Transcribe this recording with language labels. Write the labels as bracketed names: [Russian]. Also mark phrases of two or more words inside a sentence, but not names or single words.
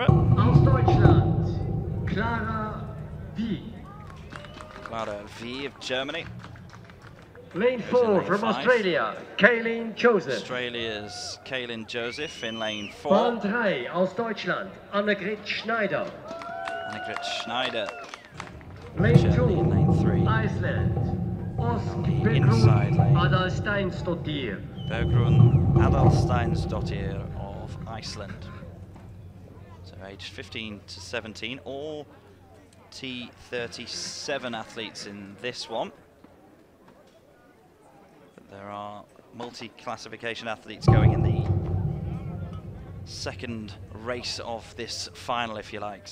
[German] aus Deutschland, Clara Wieg. [English] Clara V of Germany. Lane Goes in 4 lane from 5. Australia, Kaylin Joseph. Australia's Kaylin Joseph in lane 4. [German] Bahn 3 aus Deutschland, Annegret Schneider. Annegret Schneider. [English] Lane Germany in 2, lane 3. Iceland, On the inside Åsbergrun lane. Adalsteinsdottir. Bergrun Adalsteinsdottir of Iceland. So aged 15 to 17, all T37 athletes in this one. But there are multi-classification athletes going in the second race of this final, if you like.